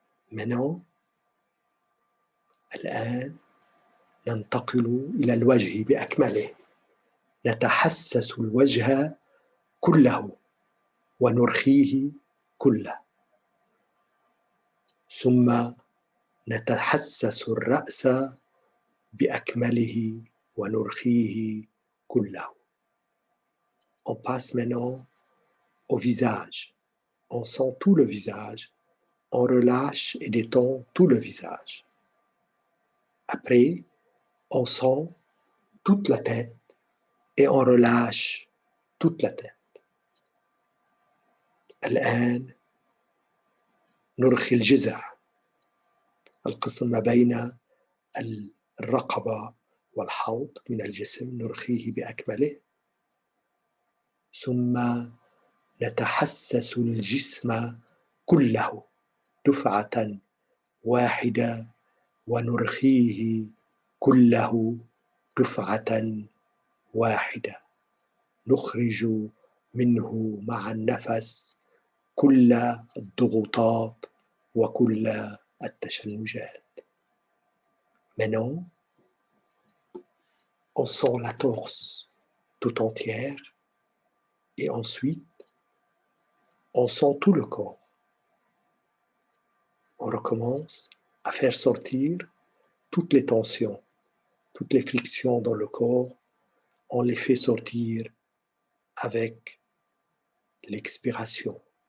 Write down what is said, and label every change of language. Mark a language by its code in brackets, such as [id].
[fr] Maintenant, [ar] الآن ننتقل إلى الوجه بأكمله، نتحسس الوجه كله ونرخيه كله، ثم نتحسس الرأس بأكمله ونرخيه كله. [fr] On passe maintenant au visage. On sent tout le visage. On relâche et détend tout le visage. Après, on sent toute la tête et on relâche toute la tête. [ar] الآن نرخي الجذع، القسم ما بين الرقبة والحوض من الجسم، نرخيه بأكمله، ثم نتحسس الجسم كله دفعة واحدة ونرخيه كله دفعة واحدة، نخرج منه مع النفس كل الضغوطات وكل التشنجات. [fr] Maintenant, on sent la torse tout entière et ensuite, on sent tout le corps. On recommence à faire sortir toutes les tensions, toutes les frictions dans le corps, on les fait sortir avec l'expiration.